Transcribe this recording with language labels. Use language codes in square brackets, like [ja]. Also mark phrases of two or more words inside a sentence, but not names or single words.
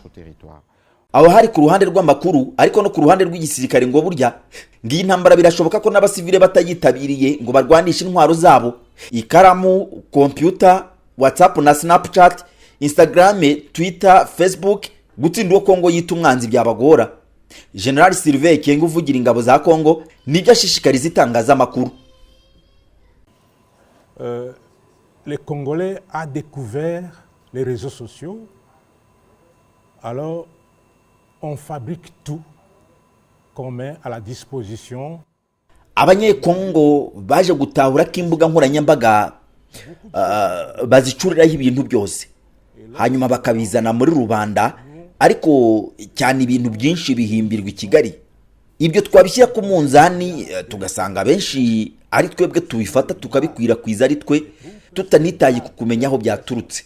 [rw] Aho hari ku ruhande rw'amakuru, ariko no ku ruhande rw'igisirikare ngo burya ngiyi ntambara birashoboka ko n'abasivile batayitabiriye ngo barwanishe intwaro zabo. Ikaramu, computer, WhatsApp na Snapchat, Instagram, Twitter, Facebook, gutsinda uwo Kongo yita umwanzi byabagora. General Sylvain Kengo uvugira ingabo za Kongo nibyo ashishikariza itangazamakuru. [fr] Les Congolais a découvert les réseaux sociaux. Alors on fabrique tout qu'on met à la disposition. [rw] Abanyekongo baje gutahura ko imbuga nkoranyambaga bazicuriraho ibintu byose, hanyuma bakabizana muri rubanda, ariko cyane ibintu byinshi bihimbirwa i Kigali. Ibyo twabishyira ku munzani tugasanga benshi ari twebwe tubifata tukabikwirakwiza ari twe, tutanitaye ku kumenya aho byaturutse.